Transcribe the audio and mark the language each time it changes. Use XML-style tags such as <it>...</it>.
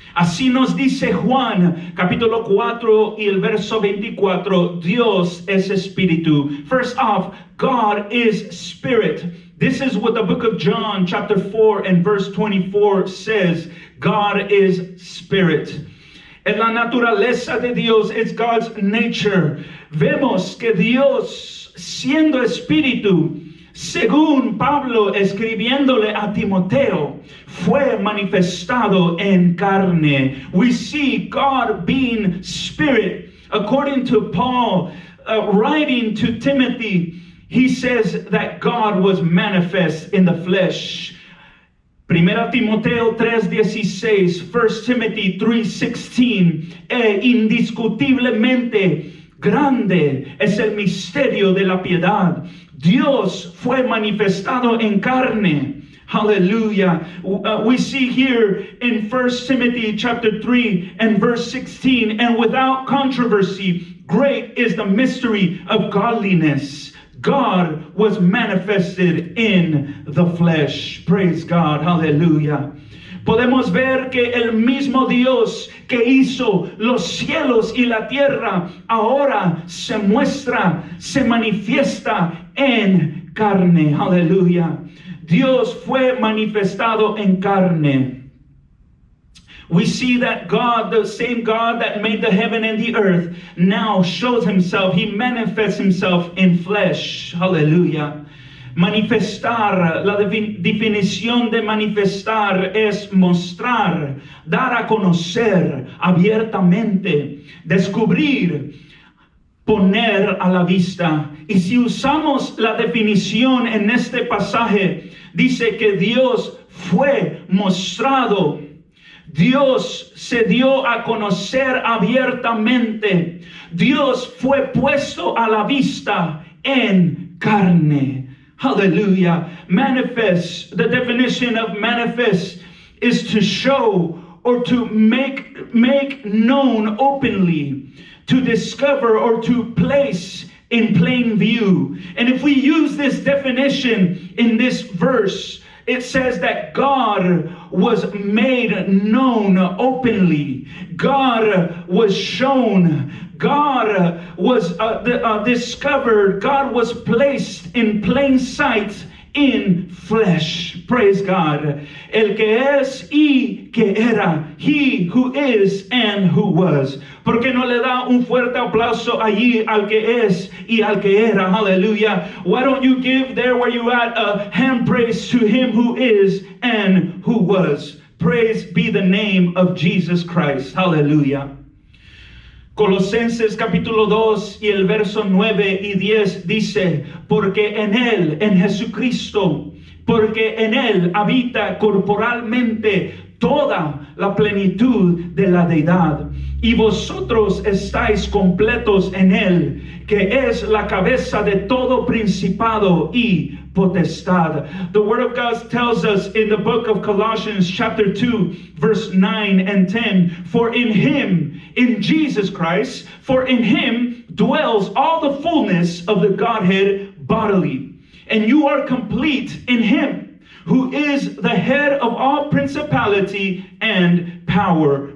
<es>Así nos dice Juan, capítulo 4 y el verso 24, Dios es espíritu.</es> <en>First off, God is spirit. This is what the book of John, chapter 4 and verse 24 says. God is spirit.</en> <es>En la naturaleza de Dios,</es> <en>it's God's nature.</en> <es>Vemos que Dios, siendo espíritu, según Pablo escribiéndole a Timoteo, fue manifestado en carne.</es> <en>We see God being spirit. According to Paul, writing to Timothy, he says that God was manifest in the flesh.</en> <es>Primera Timoteo 3:16, 1 Timothy 3:16, indiscutiblemente grande es el misterio de la piedad. Dios fue manifestado en carne.</es> <en>Hallelujah. We see here in 1 Timothy chapter 3 and verse 16, and without controversy, great is the mystery of godliness. God was manifested in the flesh. Praise God. Hallelujah.</en> <es>Podemos ver que el mismo Dios que hizo los cielos y la tierra ahora se muestra, se manifiesta en carne. Aleluya. Dios fue manifestado en carne.</es> <en>We see that God, the same God that made the heaven and the earth, now shows himself. He manifests himself in flesh.</en> <es>Hallelujah. Manifestar, la definición de manifestar es mostrar, dar a conocer abiertamente, descubrir, poner a la vista. Y si usamos la definición en este pasaje, dice que Dios fue mostrado. Dios se dio a conocer abiertamente. Dios fue puesto a la vista en carne.</es> <en>Hallelujah. Manifest, the definition of manifest is to show or to make known openly, to discover or to place in plain view. And if we use this definition in this verse, it says that God was made known openly. God was shown. God was discovered. God was placed in plain sight in flesh. Praise God.</en> <es>El que es y que era.</es> <en>He who is and who was.</en> <es>¿Por qué no le da un fuerte aplauso allí al que es y al que era?</es> <en>Hallelujah. Why don't you give there where you at a hand praise to him who is and who was? Praise be the name of Jesus Christ. Hallelujah.</en> <es>Colosenses capítulo 2 y el verso 9 y 10 dice, porque en él, en Jesucristo, porque en él habita corporalmente toda la plenitud de la deidad. Y vosotros estáis completos en él, que es la cabeza de todo principado y potestad.</es> <en>The word of God tells us in the book of Colossians chapter 2 verse 9 and 10, for in him, in Jesus Christ, for in him dwells all the fullness of the Godhead bodily. And you are complete in him, who is the head of all principality and power.</en>